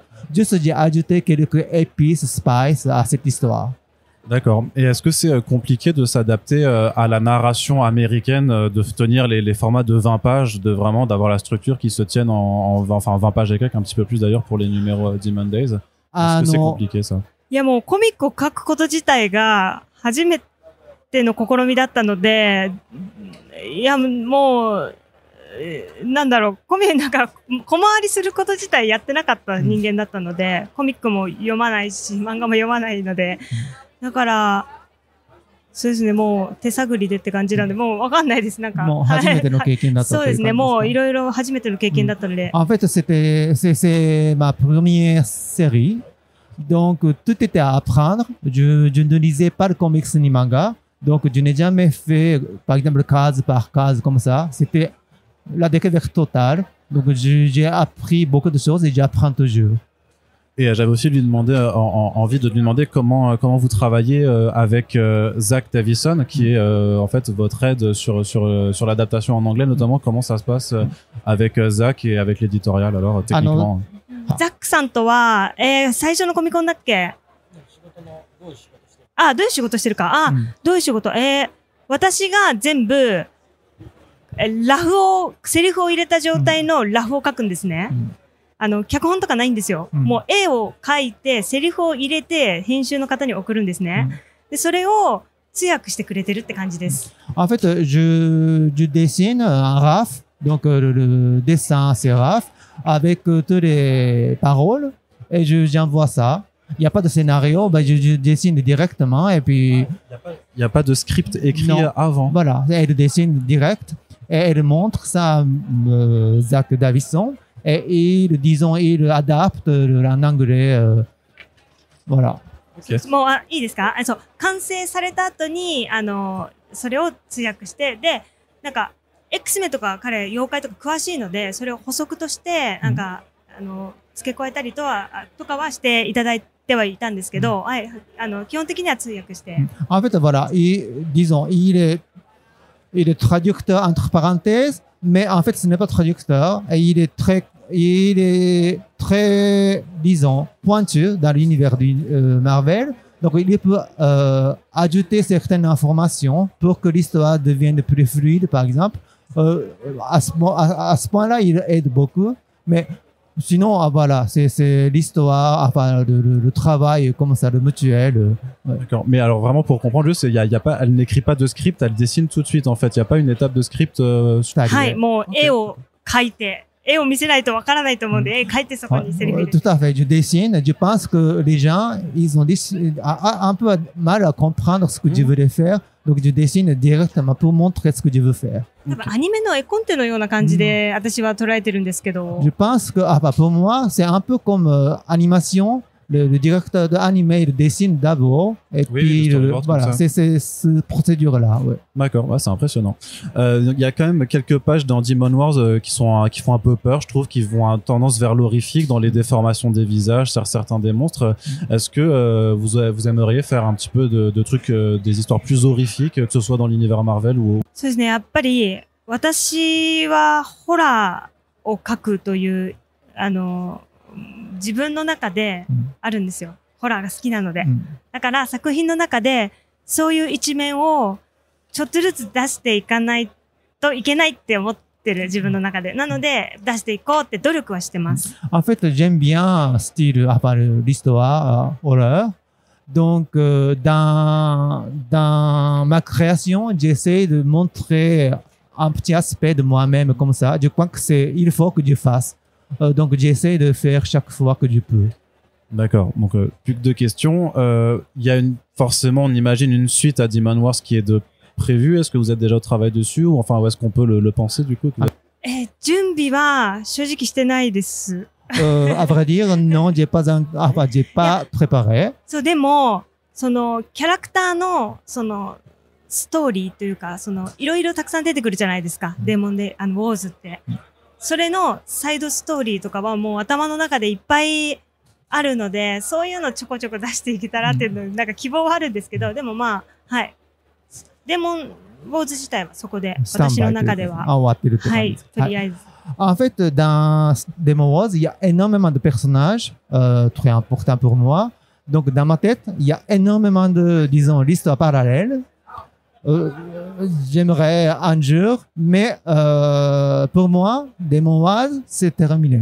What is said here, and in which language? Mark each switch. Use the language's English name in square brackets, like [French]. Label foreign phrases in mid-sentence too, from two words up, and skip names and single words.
[French] Juste, j'ai ajouté quelques épices, spices à cette histoire. D'accord. Et est-ce que c'est compliqué de s'adapter à la narration américaine, de tenir les formats de 20 pages, d'avoir la structure qui se tienne en 20 pages et quelques, un petit peu plus d'ailleurs pour les numéros Demon Days? Est-ce que c'est compliqué ça? [Japanese] いやもうコミックを書くこと自体が初めての試みだったので、いやもう、なんだろう、なんか小回りすること自体やってなかった人間だったので、コミックも読まないし、漫画も読まないので、だから、そうですね、もう手探りでって感じなんで、もうわかんないです。なんか。もう初めての経験だったそうですね、もういろいろ初めての経験だったので。 [French] En fait, c'est ma première série. Donc, tout était à apprendre. Je ne lisais pas le comics ni manga. Donc, je n'ai jamais fait, par exemple, case par case comme ça. C'était la découverte totale. Donc, j'ai appris beaucoup de choses et j'apprends toujours. Et j'avais aussi envie de lui demander comment vous travaillez avec Zach Davison, qui est en fait votre aide sur l'adaptation en anglais, notamment. Comment ça se passe avec Zach et avec l'éditorial, alors, techniquement? [Japanese] ザックさんとは、最初のコミコンだっけ？あ、どういう仕事してるか。あ、どういう仕事？私が全部、セリフを入れた状態のラフを書くんですね。脚本とかないんですよ。もう絵を描いて、セリフを入れて、編集の方に送るんですね。で、それを通訳してくれてるって感じです。 [French] En fait, je dessine un RAF, donc le dessin c'est RAF, avec toutes les paroles, et j'envoie ça. Il n'y a pas de scénario, je dessine directement, et puis... Il n'y a pas de script écrit avant. Voilà, elle dessine direct, et elle montre ça à Zach Davison, et il adapte en anglais, voilà. Okay. [Japanese] もう、いいですか？そう、完成された後に、それを通訳して、で、なんか、X メンとか彼、妖怪とか詳しいので、それを補足として、なんか、付け加えたりとかはしていただいてはいたんですけど、はい、基本的には通訳して。 [French] En fait, voilà, disons, il est traducteur entre parenthèses, mais en fait, ce n'est pas traducteur, et il est très, disons, pointu dans l'univers du Marvel. Donc, il peut ajouter certaines informations pour que l'histoire devienne plus fluide, par exemple. À ce point-là, il aide beaucoup. Mais sinon, voilà, c'est l'histoire, enfin, le travail, comme ça, le mutuel. Ouais. D'accord. Mais alors, vraiment, pour comprendre, juste, elle n'écrit pas de script, elle dessine tout de suite, en fait. Il n'y a pas une étape de script. [Japanese] はい、もう絵を描いて。絵を見せないとわからないと思うんで、絵描いてそこにセリフ入れる。 [French] Tout à fait, je dessine. Je pense que les gens, ils ont un peu mal à comprendre ce que je voulais faire. Donc, je dessine directement pour montrer ce que je veux faire. [Japanese] 多分アニメの絵コンテのような感じで私は捉えてるんですけど。 [French] Je pense que, pour moi, c'est un peu comme animation. Le directeur d'anime, il dessine d'abord, et puis voilà, c'est cette procédure-là. Ouais. D'accord, ouais, c'est impressionnant. Il y a quand même quelques pages dans Demon Wars qui font un peu peur, je trouve, qui vont à tendance vers l'horrifique dans les déformations des visages, certains des monstres. Est-ce que vous aimeriez faire un petit peu de trucs, des histoires plus horrifiques, que ce soit dans l'univers Marvel ou... [Japanese] そうですね、やっぱり私はホラーを描くという自分の中であるんですよ。ホラーが好きなので。だから作品の中でそういう一面をちょっとずつ出していかないといけないって思ってる自分の中で。なので出していこうって努力はしてます。 [French] En fait, j'aime bien style l'histoire horreur. Donc, dans ma création, j'essaie de montrer un petit aspect de moi-même comme ça. Je crois que il faut que je fasse. Donc, j'essaie de faire chaque fois que je peux. D'accord. Donc, plus que deux questions. Il y a forcément, on imagine, une suite à Demon Wars qui est prévue. Est-ce que vous êtes déjà au travail dessus ou enfin, où est-ce qu'on peut le penser du coup? [Japanese] 準備は正直してないです。 [French] À vrai dire, non, j'ai pas préparé. [Japanese] そう、でも、キャラクターの、 ストーリーというか、いろいろたくさん出てくるじゃないですか。デーモンで、ウォーズって。それのサイドストーリーとかはもう頭の中でいっぱいあるので、そういうのちょこちょこ出していけたらっていうの、なんか希望はあるんですけど、でもまあ、はい。デーモン、ウォーズ自体はそこで、私の中では。終わってるって感じです。はい、とりあえず。 [French] En fait, dans Demon Wars, il y a énormément de personnages très importants pour moi. Donc, dans ma tête, il y a énormément de, disons, l'histoire parallèle. J'aimerais un jour, mais pour moi, Demon Wars, c'est terminé.